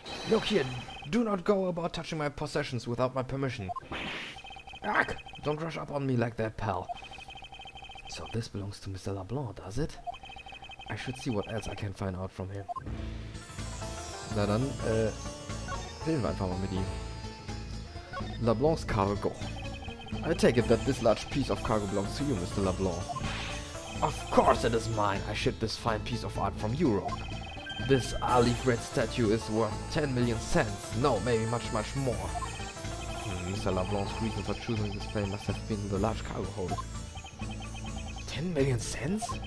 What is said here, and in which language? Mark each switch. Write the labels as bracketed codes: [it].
[en] Look here, do not go about touching my possessions without my permission. Ugh, don't rush up on me like that, pal. So this belongs to Mr. LeBlanc, does it? I should see what else I can find out from him. [de] Na dann, reden wir einfach mal mit ihm. [en] LeBlanc's cargo. I take it that this large piece of cargo belongs to you, Mr. LeBlanc. Of course it is mine. I shipped this fine piece of art from Europe. This AlteHaudegen statue is worth 10 million cents. No, maybe much more. Mr. LeBlanc's reason for choosing this plane must have been the large cargo hold. 10 million cents?